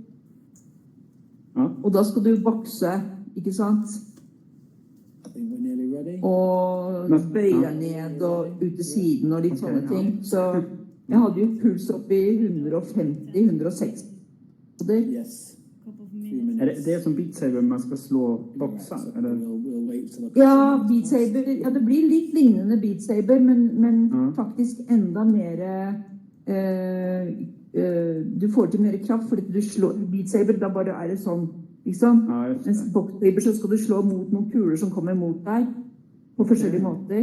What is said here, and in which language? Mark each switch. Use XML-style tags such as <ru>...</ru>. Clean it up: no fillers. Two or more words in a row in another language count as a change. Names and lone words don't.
<no>Og da skal du bokse, ikke sant? Og bøye deg ned og ut til siden og litt sånne ting. Så jeg hadde jo puls opp i 150-160.</no> <sv>det som Beat Saber man ska slå boxar? Eller?</sv> <en>We'll wait till</en> <no>Ja, Beat Saber, ja, det blir litt lignende Beat Saber, men faktisk enda mer du får til mer kraft, fordi du slår Beat Saber, da bare er det sånn, liksom. Mens Beat Saber så skal du slå mot noen kuler som kommer mot deg på forskjellige måter.</no>